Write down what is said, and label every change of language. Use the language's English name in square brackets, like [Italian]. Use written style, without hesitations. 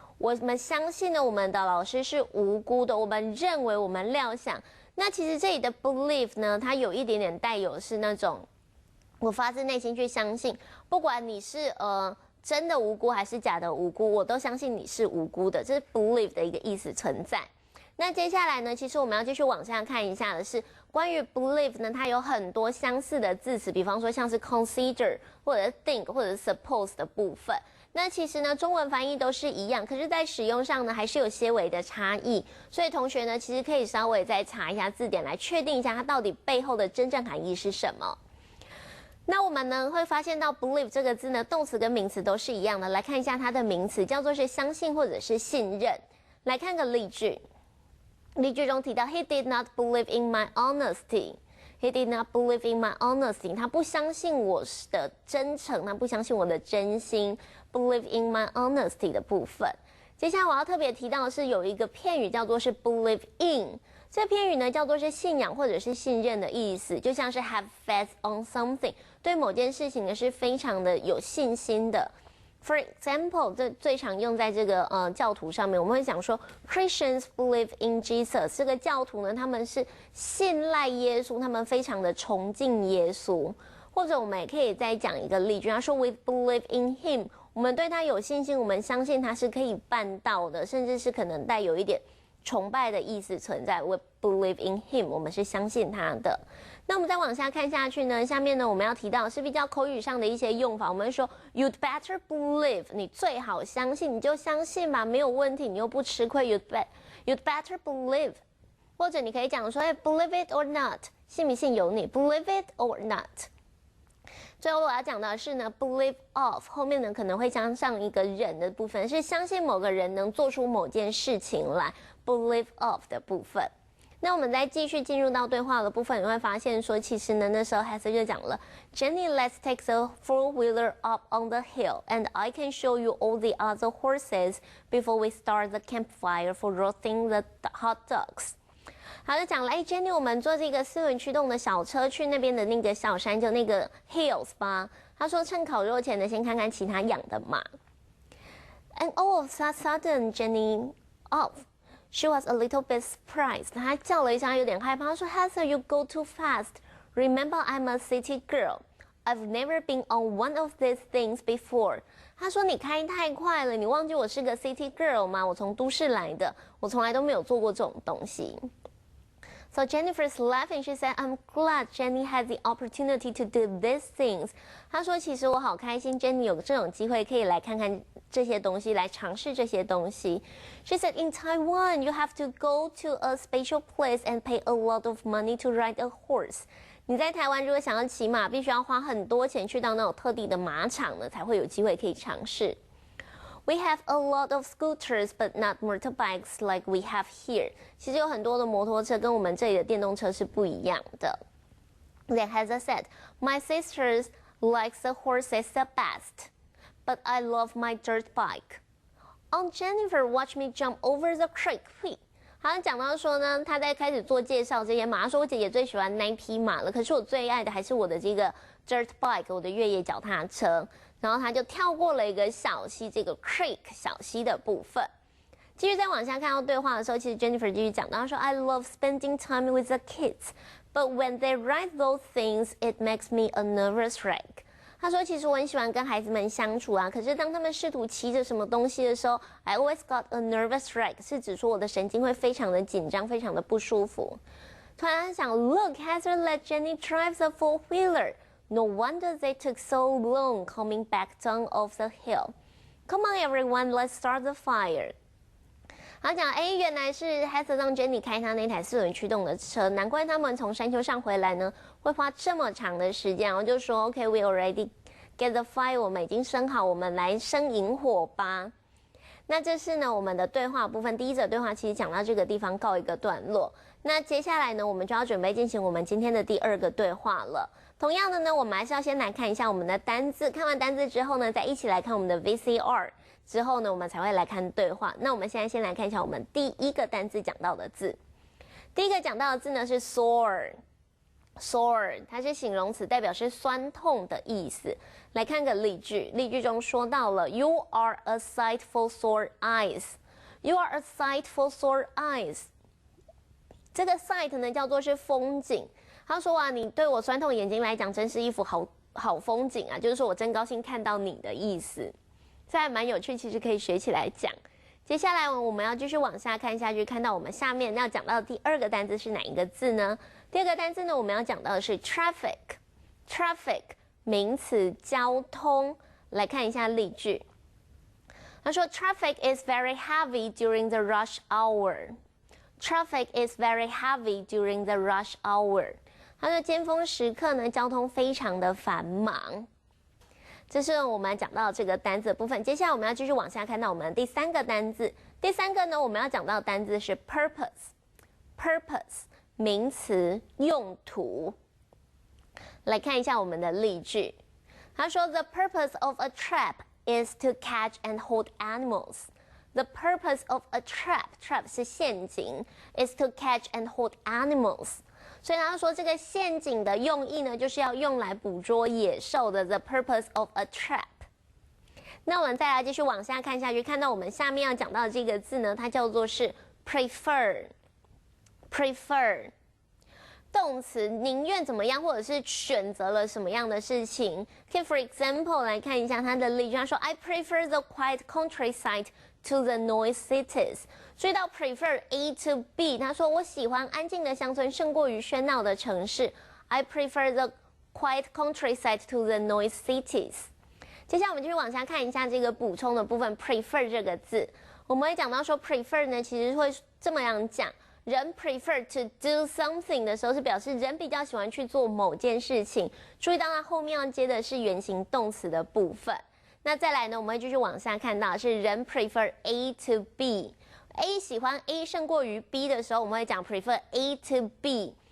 [Chinese] 我们相信呢，我们的老师是无辜的。我们认为，我们料想。那其实这里的 believe 呢，它有一点点带有是那种我发自内心去相信，不管你是真的无辜还是假的无辜，我都相信你是无辜的，这是 believe 的一个意思存在。那接下来呢，其实我们要继续往下看一下的是关于 believe 呢，它有很多相似的字词，比方说像是 consider 或者 think 或者 suppose 的部分。那其实呢，中文翻译都是一样，可是在使用上呢，还是有些微的差异。所以同学呢，其实可以稍微再查一下字典，来确定一下它到底背后的真正含义是什么。那我们呢会发现到 believe 这个字呢，动词跟名词都是一样的。来看一下它的名词，叫做是相信或者是信任。来看个例句，例句中提到 [English] He did not believe in my honesty. He did not believe in my honesty. [Chinese] 他不相信我的真诚，他不相信我的真心。 [English] Believe in my honesty [Chinese] 的部分。接下来我要特别提到的是有一个片语叫做是 believe in。这片语呢叫做是信仰或者是信任的意思，就像是 [English] have faith on something， [Chinese] 对某件事情呢是非常的有信心的。 For example， 这最常用在这个教徒上面，我们会讲说 [English] Christians believe in Jesus。 [Chinese] 这个教徒呢，他们是信赖耶稣，他们非常的崇敬耶稣。或者我们也可以再讲一个例句，他说 [English] We believe in him。 [Chinese] 我们对他有信心，我们相信他是可以办到的，甚至是可能带有一点崇拜的意思存在。 [English] We believe in him， [Chinese] 我们是相信他的。那我们再往下看下去呢，下面呢我们要提到的是比较口语上的一些用法。我们会说 [English] You'd better believe， [Chinese] 你最好相信，你就相信吧，没有问题，你又不吃亏。 [English] You'd better believe， [Chinese] 或者你可以讲说， [English] believe it or not， [Chinese] 信不信由你。 [English] Believe it or not。 [Chinese] 最后我要讲的是呢 ，believe of 后面呢可能会加上一个人的部分，是相信某个人能做出某件事情来 ，believe of 的部分。那我们再继续进入到对话的部分，你会发现说，其实呢那时候 Heather 就讲了 [English] ，Jenny，let's take the four-wheeler up on the hill, and I can show you all the other horses before we start the campfire for roasting the hot dogs。 [Chinese] 好，就讲了，Jenny， 我们坐这个4轮驱动的小车去那边的那个小山，就那个 hills 吧。他说，趁烤肉前呢，先看看其他养的马。 [English] And all of a sudden, Jenny she was a little bit surprised. [Chinese] 她叫了一下，有点害怕。她说 ， [English] Heather, you go too fast. Remember, I'm a city girl. I've never been on one of these things before. [Chinese] 她说你开太快了，你忘记我是个 city girl 吗？我从都市来的，我从来都没有做过这种东西。 [English] So Jennifer's laughing. She said, "I'm glad Jenny had the opportunity to do these things." [Chinese] 她说，其实我好开心 ，Jenny 有这种机会可以来看看这些东西，来尝试这些东西。 [English] She said, "In Taiwan, you have to go to a special place and pay a lot of money to ride a horse." [Chinese] 你在台湾如果想要骑马，必须要花很多钱去到那种特地的马场呢，才会有机会可以尝试。 [English] We have a lot of scooters, but not motorbikes like we have here. [Chinese] 其实有很多的摩托车跟我们这里的电动车是不一样的。 [English] Then Heather said, "My sisters likes the horses the best, but I love my dirt bike." Aunt Jennifer watched me jump over the creek. [Chinese] 好像讲到说呢，他在开始做介绍这些马，他说我姐姐最喜欢那一匹马了，可是我最爱的还是我的这个 dirt bike， 我的越野脚踏车。然后他就跳过了一个小溪，这个 creek 小溪的部分。继续再往下看到对话的时候，其实 Jennifer 继续讲到，他说 [English] I love spending time with the kids, but when they write those things, it makes me a nervous wreck. [Chinese] 他说其实我很喜欢跟孩子们相处啊，可是当他们试图骑着什么东西的时候 ， [English] I always got a nervous wreck， [Chinese] 是指说我的神经会非常的紧张，非常的不舒服。突然想 [English] ，Look, Heather let Jenny drive the four-wheeler.No wonder they took so long coming back down off the hill. Come on, everyone, let's start the fire. [Chinese] 他讲，原来是 Heather 让 Jenny 开他那台4轮驱动的车，难怪他们从山丘上回来呢，会花这么长的时间。然后就说 ， [English] OK, we already get the fire， [Chinese] 我们已经生好，我们来生引火吧。那这是呢我们的对话部分，第一则对话其实讲到这个地方告一个段落。那接下来呢，我们就要准备进行我们今天的第2个对话了。同样的呢，我们还是要先来看一下我们的单字，看完单字之后呢，再一起来看我们的 VCR， 之后呢，我们才会来看对话。那我们现在先来看一下我们第一个单字讲到的字。第一个讲到的字呢是 soar。 Sore， 它是形容词，代表是酸痛的意思。来看个例句，例句中说到了 [English] You are a sight for sore eyes. You are a sight for sore eyes. [Chinese] 这个 sight 呢叫做是风景。他说啊，你对我酸痛眼睛来讲，真是一幅好风景啊，就是说我真高兴看到你的意思。这还蛮有趣，其实可以学起来讲。接下来我们要继续往下看下去，看到我们下面要讲到的第二个单字是哪一个字呢？第二个单字呢，我们要讲到的是 traffic。traffic 名词，交通。来看一下例句。他说 [English] Traffic is very heavy during the rush hour. Traffic is very heavy during the rush hour. [Chinese] 他说尖峰时刻呢，交通非常的繁忙。这是我们讲到这个单字的部分。接下来我们要继续往下看到我们的第三个单字。第三个呢，我们要讲到的单字是 purpose。purpose 名词，用途。来看一下我们的例句。他说 [English] The purpose of a trap is to catch and hold animals. The purpose of a trap [Chinese] 是陷阱 [English] is to catch and hold animals. [Chinese] 所以他说这个陷阱的用意呢，就是要用来捕捉野兽的 [English] the purpose of a trap。 [Chinese] 那我们再来继续往下看下去，看到我们下面要讲到的这个字呢，它叫做是 prefer。动词宁愿怎么样，或者是选择了什么样的事情。可以 for example 来看一下它的例句，他说 [English] I prefer the quiet countryside to the noise cities. [Chinese] 注意到 prefer A to B， 他说我喜欢安静的乡村胜过于喧闹的城市。 [English] I prefer the quiet countryside to the noise cities. [Chinese] 接下来我们继续往下看一下这个补充的部分 prefer 这个字，我们会讲到说 prefer 呢，其实会这么样讲。人 prefer to do something 的时候，是表示人比较喜欢去做某件事情。注意到它后面要接的是原形动词的部分。那再来呢，我们会继续往下看到是人 prefer A to B。A 喜欢 A 胜过于 B 的时候，我们会讲 prefer A to B。